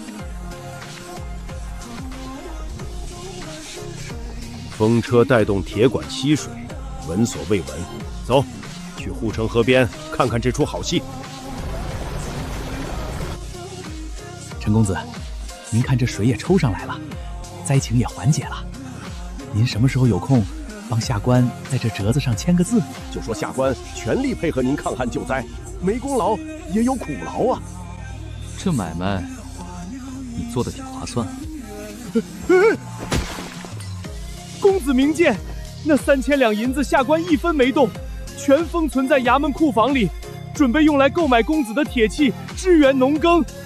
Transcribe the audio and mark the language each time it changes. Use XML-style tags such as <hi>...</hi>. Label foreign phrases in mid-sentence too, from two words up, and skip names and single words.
<zh>風車帶動鐵管吸水，聞所未聞。走，去護城河邊看看這出好戲。陳公子，您看這水也抽上來了，災情也緩解了。您什麼時候有空？幫下官在這折子上簽個字，就說下官全力配合您抗旱救災，沒功勞也有苦勞啊。這買賣你做得挺划算。公子明鑑，那3000兩銀子下官一分沒動，全封存在衙門庫房裡，準備用來購買公子的鐵器，支援農耕。</zh>